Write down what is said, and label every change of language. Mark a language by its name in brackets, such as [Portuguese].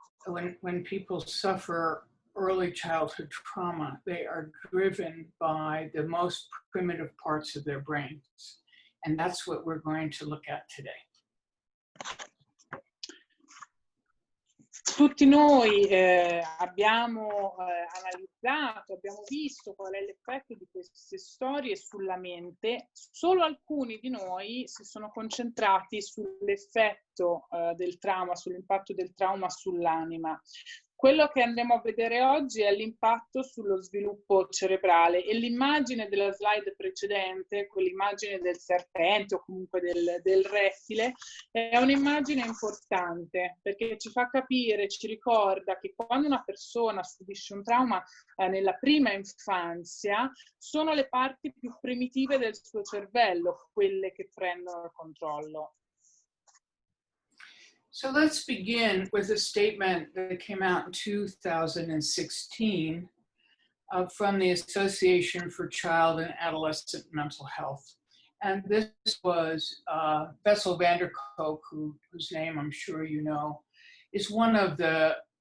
[English] when people suffer early childhood trauma, they are driven by the most primitive parts of their brains. And that's what we're going to look at today. [Italian] Tutti noi abbiamo analizzato, abbiamo visto qual è l'effetto di queste storie sulla mente. Solo alcuni di noi si sono concentrati sull'effetto del trauma, sull'impatto del trauma sull'anima. Quello che andremo a vedere oggi è l'impatto sullo sviluppo cerebrale e l'immagine della slide precedente, quell'immagine del serpente o comunque del rettile, è un'immagine importante perché ci fa capire, ci ricorda che quando una persona subisce un trauma nella prima infanzia, sono le parti più primitive del suo cervello quelle che prendono il controllo. [English] So let's begin with a statement that came out in 2016 from the Association for Child and Adolescent Mental Health. And this was Bessel van der Kolk, whose name I'm sure you know, is one of the